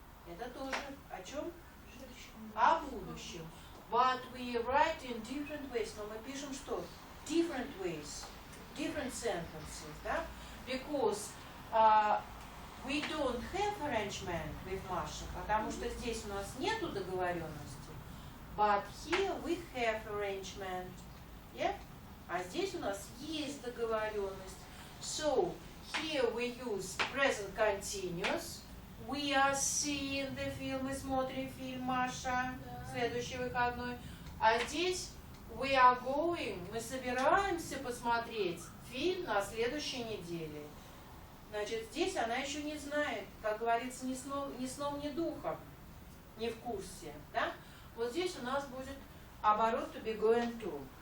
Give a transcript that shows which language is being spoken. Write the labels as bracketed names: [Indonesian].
[Russian] Это тоже о чем? О будущем. [English] But we write in different ways. [Russian] Но мы пишем что? [English] Different ways. Different sentences. [Russian] Да? [English] Because we don't have arrangement with Masha. [Russian] Потому что здесь у нас нету договоренности. [English] But here we have arrangement. Yeah? [Russian] А здесь у нас есть договоренность. [English] So, here we use present continuous. We are seeing the film. [Russian] Мы смотрим фильм, Маша. Следующий выходной. А здесь [English] we are going. [Russian] Мы собираемся посмотреть фильм на следующей неделе. Значит, здесь она еще не знает, как говорится, ни сном, ни духом, не в курсе. Да? Вот здесь у нас будет оборот [English] to be going to.